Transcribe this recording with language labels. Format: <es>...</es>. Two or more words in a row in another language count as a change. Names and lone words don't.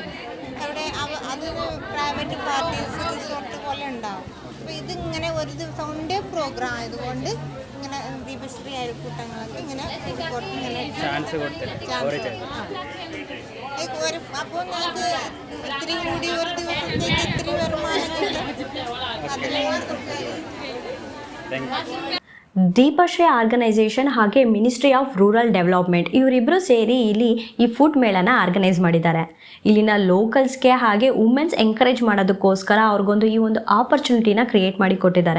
<ml>അവിടെ അതൊരു</ml> <en>private parties resort</en> <ml>പോലെ ഉണ്ടാവും. അപ്പോൾ ഇതിങ്ങനെ ഒരു ദിവസം കൊണ്ടേ പ്രോഗ്രാം ആയതുകൊണ്ട് ഇങ്ങനെ ദീപശ്രീ അയൽക്കൂട്ടങ്ങളൊക്കെ ഇങ്ങനെ ഇങ്ങനെ ചാൻസ് കൊടുത്തില്ല. അപ്പോൾ നമുക്ക് ഇത്തിരി കൂടി ഒരു ദിവസത്തേക്ക് ഇത്തിരി വരുമാനം കിട്ടും.</ml> <kn>ದೀಪಶ್ರೀ ಆರ್ಗನೈಸೇಷನ್ ಹಾಗೆ ಮಿನಿಸ್ಟ್ರಿ ಆಫ್ ರೂರಲ್ ಡೆವಲಪ್ಮೆಂಟ್ ಇವರಿಬ್ಬರು ಸೇರಿ ಇಲ್ಲಿ ಈ ಫುಡ್ ಮೇಳನ ಆರ್ಗನೈಸ್ ಮಾಡಿದ್ದಾರೆ. ಇಲ್ಲಿನ ಲೋಕಲ್ಸ್ಗೆ ಹಾಗೆ</kn> <en>womens encourage</en> <kn>ಮಾಡೋದಕ್ಕೋಸ್ಕರ ಅವ್ರಿಗೊಂದು ಈ ಒಂದು ಆಪರ್ಚುನಿಟಿನ ಕ್ರಿಯೇಟ್ ಮಾಡಿ ಕೊಟ್ಟಿದ್ದಾರೆ.</kn>